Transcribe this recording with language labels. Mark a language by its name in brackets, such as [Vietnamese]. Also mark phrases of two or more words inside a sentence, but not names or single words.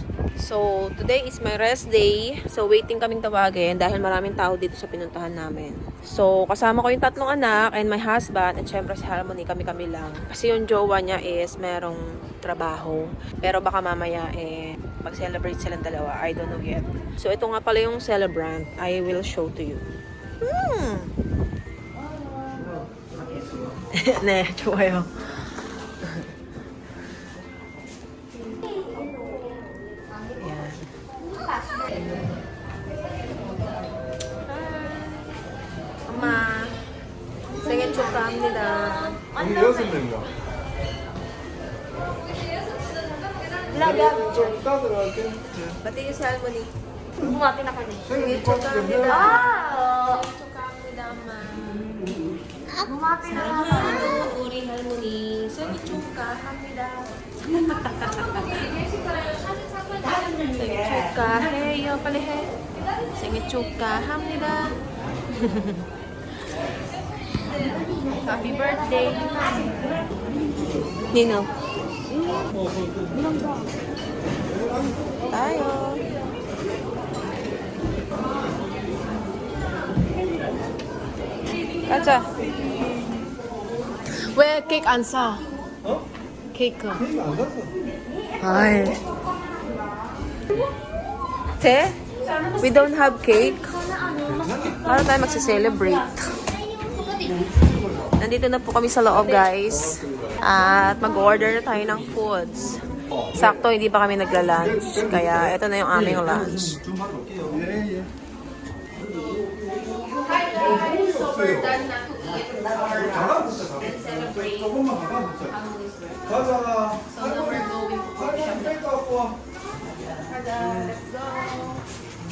[English] So, today is my rest day. [Filipino] So, waiting kaming tawagin dahil maraming tao dito sa pinuntahan namin. So, kasama ko yung tatlong anak [English] and my husband [Filipino] at syempre si Harmony, kami-kami lang. Kasi yung jowa niya is merong trabaho. Pero baka mamaya mag-celebrate silang dalawa. [English] I don't know yet. So, [Filipino] ito nga pala yung celebrant. [English] I will show to you. [Korean] 네, 좋아요. 엄마, 생일 축하합니다. 우리 6명이야. 좀 이따 들어갈게. [Filipino] Batiin si Harmony. Bumati na kami. [Korean] 생일 축하합니다. Ah! 생일 축하합니다, 엄마. [Filipino] Bumati na kami. [Korean] 사랑하는 우리 할머니 생일 축하합니다. 생일 축하해요. 빨리 해. 생일 축하합니다. [English] Happy birthday. [Filipino] Nino. Tayo. [Korean] 가자. 왜 케이크 안 사? 어? 케이크. 안 샀어. 아이. [Filipino] Te? [English] We don't have cake. [Filipino] Paano tayo magse-celebrate? Nandito na po kami sa loob, guys. At mag-order na tayo ng foods. Sakto, hindi pa kami nagla-lunch. Kaya ito na yung aming lunch. [English] So we're done na to eat and celebrate. [Korean] 가자. [English] So now we're going to coffee shop. [Korean] 갖고 와. [English] Let's go.